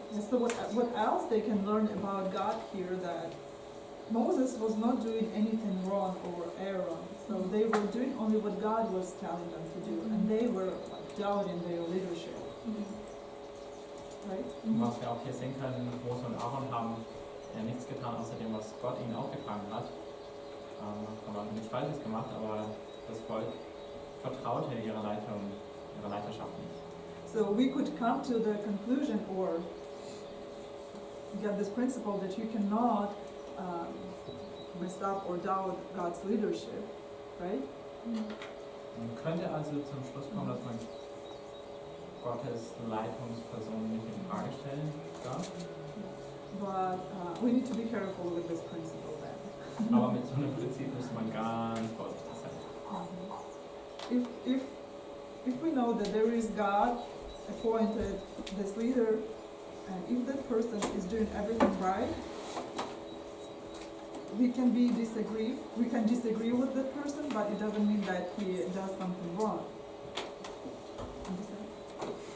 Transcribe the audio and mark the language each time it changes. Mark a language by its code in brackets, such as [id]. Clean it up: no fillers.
[en] So what else they can learn about God here, that Moses was not doing anything wrong or Aaron. So they were doing only what God was telling them to do, and they were doubting their leadership. Right? [de] Was wir auch hier sehen können, Mose und Aaron haben nichts getan, außer dem, was Gott ihnen aufgetragen hat. Aber nichts Falsches gemacht, aber das Volk vertraute ihrer Leiterschaft nicht. [en] So we could come to the conclusion or get this principle that you cannot mess up or doubt God's leadership, right? [de] Man könnte also zum Schluss kommen, dass man Gottes Leitungsperson nicht in Frage stellen darf. [en] But we need to be careful with this principle then. [de] Aber mit so einem Prinzip muss man ganz vorsichtig sein. [en] If we know that there is God appointed this leader, and if that person is doing everything right, we can disagree with that person, but it doesn't mean that he does something wrong. Understand?